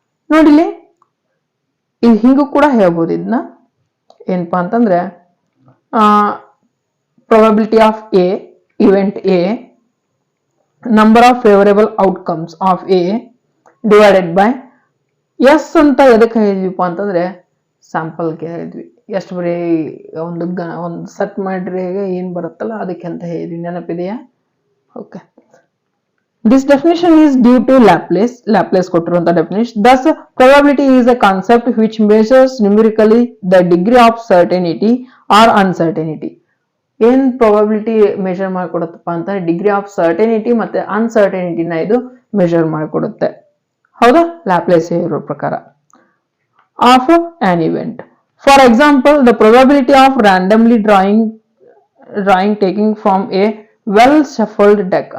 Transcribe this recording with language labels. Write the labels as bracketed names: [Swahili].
[Kannada] ನೋಡಿಲಿ, ಇಲ್ಲಿ ಹಿಂಗೂ ಕೂಡ ಹೇಳ್ಬೋದು. ಇದನ್ನ ಏನಪ್ಪಾ ಅಂತಂದ್ರೆ [English] probability of A, event A, number of favourable outcomes of A divided by S [Kannada] ಅಂತ ಎದಕ್ಕೆ ಹೇಳಿದ್ವಿಪ್ಪ ಅಂತಂದ್ರೆ ಸ್ಯಾಂಪಲ್ಗೆ ಹೇಳಿದ್ವಿ. ಎಷ್ಟು ಬರೀ ಒಂದು ಸೆಟ್ ಮಾಡ್ರಿ ಏನ್ ಬರುತ್ತಲ್ಲ ಅದಕ್ಕೆ ಅಂತ ಹೇಳಿದ್ವಿ. ನೆನಪಿದೆಯಾ? Okay. [English] This definition is due to Laplace. [Kannada] Laplace ಕೊಟ್ಟಿರುವಂತ definition. [English] Thus, probability is a concept which measures numerically the degree of certainty or uncertainty. [Kannada] ಏನ್ ಪ್ರಾಬಬಿಲಿಟಿ ಮೆಜರ್ ಮಾಡಿಕೊಡುತ್ತಪ್ಪ ಅಂತ ಡಿಗ್ರಿ ಆಫ್ ಸರ್ಟೆನಿಟಿ ಮತ್ತೆ ಅನ್ಸರ್ಟೆನಿಟಿನ ಇದು ಮೆಜರ್ ಮಾಡಿಕೊಡುತ್ತೆ. ಹೌದಾ? ಲ್ಯಾಪ್ಲೇಸ್ ಇರೋ ಪ್ರಕಾರ of on event. [English] For example, the probability of randomly drawing taking from a well shuffled deck.